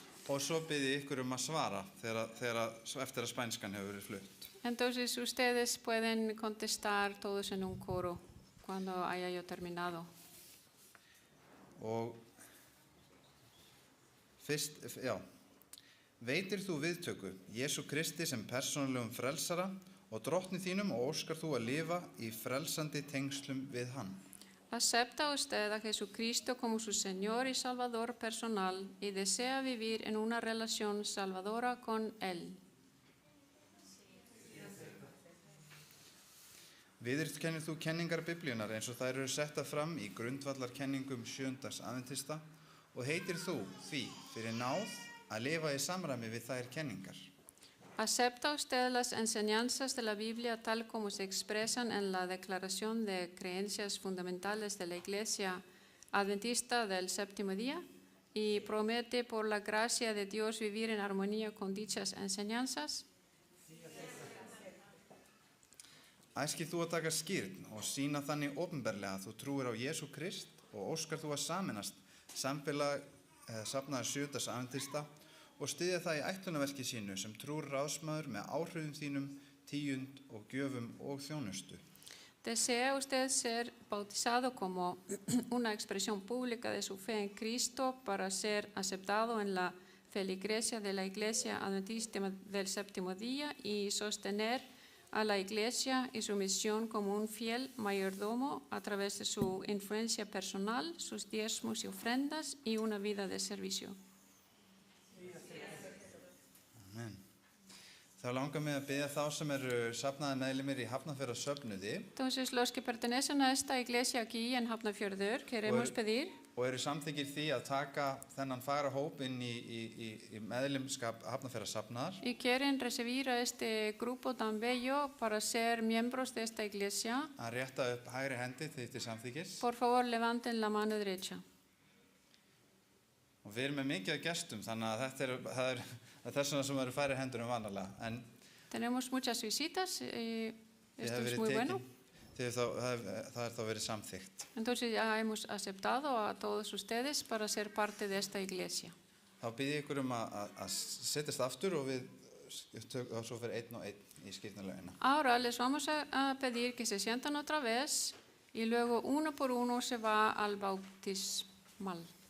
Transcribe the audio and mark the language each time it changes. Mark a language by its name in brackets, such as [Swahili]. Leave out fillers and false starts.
[Icelandic] Og svo bið ég ykkur að svara eftir að spænskan hefur verið flutt. [Spanish] Entonces ustedes pueden contestar todos en un coro cuando haya yo terminado. [Icelandic] Og fyrst, veitir þú viðtöku Jesú Kristi sem persónulegum frelsara og drottni þínum og óskar þú að lifa í frelsandi tengslum við hann. [Spanish] ¿Acepta usted a Jesucristo como su Señor y Salvador personal y desea vivir en una relación salvadora con Él? [Icelandic] Viðurkennir þú kenningar Biblíunnar eins og þær eru settar fram í grundvallarkenningum sjöundags aðventista og heitir þú því fyrir náð að lifa í samræmi við þær kenningar? [Spanish] ¿Acepta usted las enseñanzas de la Biblia tal como se expresan en la Declaración de Creencias Fundamentales de la Iglesia Adventista del Séptimo Día y promete por la gracia de Dios vivir en armonía con dichas enseñanzas? [Icelandic] Æskir þú að taka skírn og sýna þannig opinberlega að þú trúir á Jesú Krist og óskar þú að sameinast samfélag safnaðar sjöundags aðventista og styðja það í ætlunarverki sínu sem trúr ráðsmaður með áhrifum þínum, tíund og gjöfum og þjónustu. [Spanish] ¿Desea usted ser bautizado como una expresión pública de su fe en Cristo para ser aceptado en la feligresía de la Iglesia Adventista del Séptimo Día y sostener a la Iglesia y su misión como un fiel mayordomo a través de su influencia personal, sus diezmos y ofrendas y una vida de servicio? Amen. [Icelandic] Þá langar mig að biðja þá sem eru safnaði meðlimir í Hafnarfjarðarsöfnuði. [Spanish] Entonces, los que pertenecen a esta iglesia aquí en Hafnarfjörður, queremos pedir [Icelandic] og eru samþykkir því að taka þennan fagra hóp inn í meðlimskap Hafnarfjarðarsafnaðar. [Spanish] Y quieren recibir a este grupo tan bello para ser miembros de esta iglesia. [Icelandic] Að rétta upp hægri hendi til samþykkis. [Spanish] Por favor, levanten la mano derecha. [Icelandic] Og við erum með mikið af gestum, þannig að það er þessuna sem eru færri hendur vanalega. [Spanish] Tenemos muchas visitas y esto es muy bueno. [Icelandic] Það er þá verið samþykkt. [Spanish] Entonces ya hemos aceptado a todos ustedes para ser parte de esta iglesia. [Icelandic] Þá bið ég ykkur að setjast aftur og svo fyrir einn og einn í skírnarlaugina. [Spanish] Ahora les vamos a pedir que se sientan otra vez y luego uno por uno se va al bautismal.